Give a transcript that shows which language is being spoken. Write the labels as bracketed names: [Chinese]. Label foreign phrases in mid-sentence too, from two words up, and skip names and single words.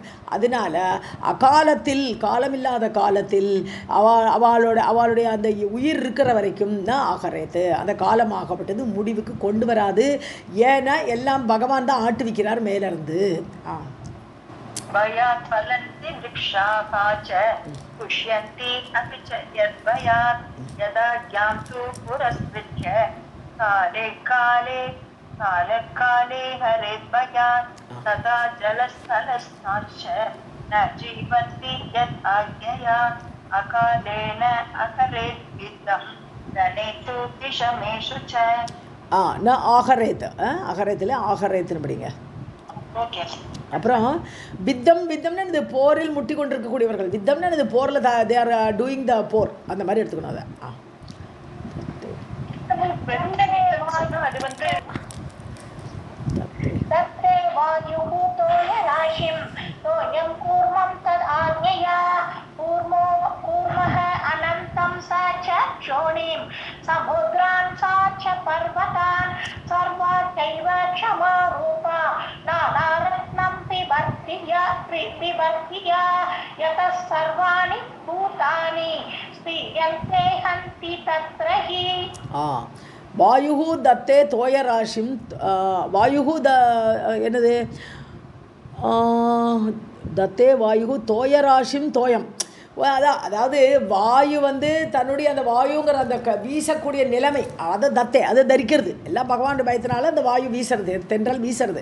[Tamil] அதனால அகாலத்தில், காலமில்லாத காலத்தில் அவளுடைய அந்த உயிர் இருக்கிற வரைக்கும் தான் ஆகறது, அந்த காலமாகப்பட்டது முடிவுக்கு கொண்டு வராது. ஏன்னா எல்லாம் பகவான் தான் ஆட்டுவிக்கிறார் மேலிருந்து. [Sanskrit] भयात् फलन्ति वृक्षाः पुष्यन्ति अपि च यद्भयात् यथाज्ञां तु पुरस्वित्य काले काले काले हरेत बयात् तदा जलस्थलस्ताच्च न जीवन्ति यत् आज्ञया अकालेन अहरेत् विद्धं रणेषु विषमेषु च. [Tamil] न ஆகரேத், அகரேத்தில் ஆகரேத்துன்னு படிங்க. ஓகே. அப்புறம் வித்தம்னா இது போரில் முட்டி கொண்டிருக்கக்கூடியவர்கள், வித்தம்னா இது போரில் [English] they are doing the [Tamil] போர், அந்த மாதிரி எடுத்துக்கணும் அதை. அது வந்து [Sanskrit] तत्ते वायुः तोयराशिं तोयं कूर्मं तदाज्ञया कूर्मः अनन्तं सा च क्षोणीं समुद्रान् सा च पर्वतान् सर्वाचैव क्षमारूपा नानारत्नं पिबर्तिया यतः सर्वाणि भूतानि स्पीयन्ते हन्ति तत्र हि. वायुः धत्ते तोयराशिम्, [Tamil] வாயுகு என்னது, [Sanskrit] धत्ते वायुः तोयराशिं तोयम्, [Tamil] அதாவது வாயு வந்து தன்னுடைய அந்த வாயுங்கிற அந்த வீசக்கூடிய நிலைமை, அதை தத்தே அதை தரிக்கிறது, எல்லாம் பகவானுடைய பயத்தினால அந்த வாயு வீசுறது, தென்றல் வீசுறது.